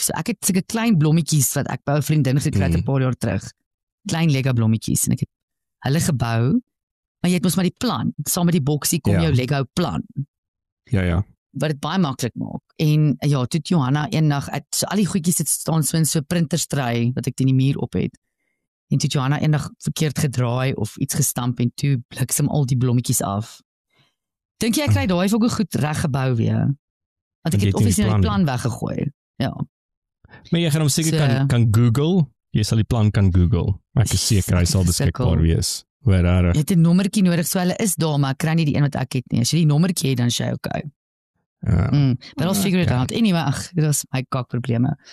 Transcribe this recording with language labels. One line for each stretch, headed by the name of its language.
Afrikaans: So ek het sulke klein blommetjies wat ek by 'n vriendin gekry het 'n paar jaar terug. Klein Lego blommetjies en ek het hulle gebou, maar jy het mos maar die plan. Saam met die boksie kom jou Lego plan. Ja. Wat dit baie maklik maak. En ja, toe Johanna eendag so al die goedjies het staan so in so 'n printerstry wat ek teen die muur op het. En toe Johanna eendag verkeerd gedraai of iets gestamp en toe bliksem al die blommetjies af. Dink jy ek kry daai ook goed reg gebou weer? Want ek het obviously die plan weggegooi. Ja. Maar jy gaan hom seker kan Google. Jy sal die plan kan Google. Ek is seker hy sal beskikbaar wees. Jy het 'n nommertjie nodig, so hulle is daar, maar ek kry nie die een wat ek het nie. As jy die nommertjie het, dan is jy okay.
English: But I'll figure it out.
Afrikaans: Anyway, dit was my kakprobleme.